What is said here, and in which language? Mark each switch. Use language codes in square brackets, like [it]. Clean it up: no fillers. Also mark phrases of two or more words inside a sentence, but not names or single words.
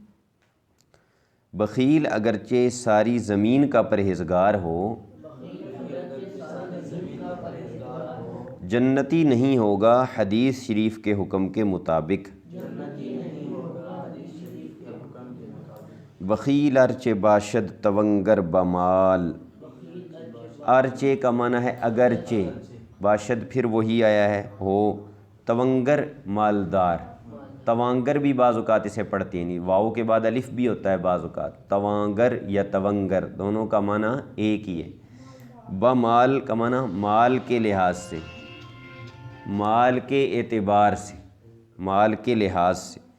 [ur] بخیل اگرچہ ساری زمین کا پرہیزگار ہو، جنتی نہیں ہوگا حدیث شریف کے حکم کے مطابق۔ [fa] بخیل ارچے باشد تونگر بمال، [ur] ارچے کا معنی ہے اگرچہ، باشد پھر وہی آیا ہے ہو، تونگر مالدار، توانگر بھی بعض اوقات اسے پڑھتے ہیں، واؤ کے بعد الف بھی ہوتا ہے بعض اوقات، توانگر یا تونگر دونوں کا معنی ایک ہی ہے۔ بمال کا معنی مال کے لحاظ سے، مال کے اعتبار سے، مال کے لحاظ سے۔